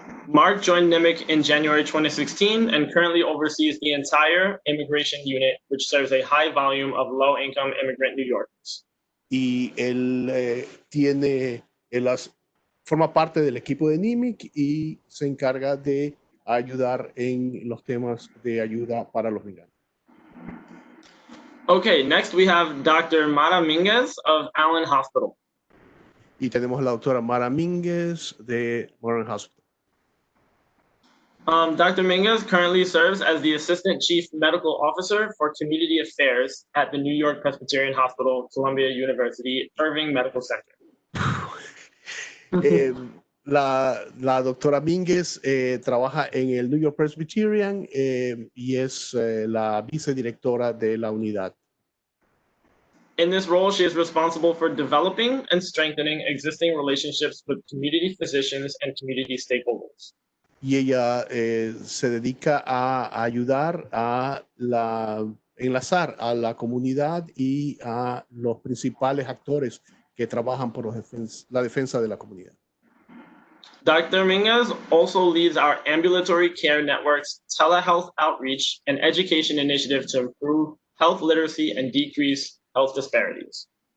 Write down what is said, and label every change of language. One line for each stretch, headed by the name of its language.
English: Mark joined Nimik in January 2016 and currently oversees the entire immigration unit, which serves a high volume of low-income immigrant New Yorkers.
Spanish: Y él forma parte del equipo de Nimik y se encarga de ayudar en los temas de ayuda para los migrantes.
English: Okay, next we have Dr. Mara Minges of Allen Hospital.
Spanish: Y tenemos a la doctora Mara Minges de Allen Hospital.
English: Dr. Minges currently serves as the Assistant Chief Medical Officer for Community Affairs at the New York Presbyterian Hospital, Columbia University, Irving Medical Center.
Spanish: La doctora Minges trabaja en el New York Presbyterian y es la vicedirectora de la unidad.
English: In this role, she is responsible for developing and strengthening existing relationships with community physicians and community stakeholders.
Spanish: Y ella se dedica a ayudar a enlazar a la comunidad y a los principales actores que trabajan por la defensa de la comunidad.
English: Dr. Minges also leads our ambulatory care network's telehealth outreach and education initiative to improve health literacy and decrease health disparities.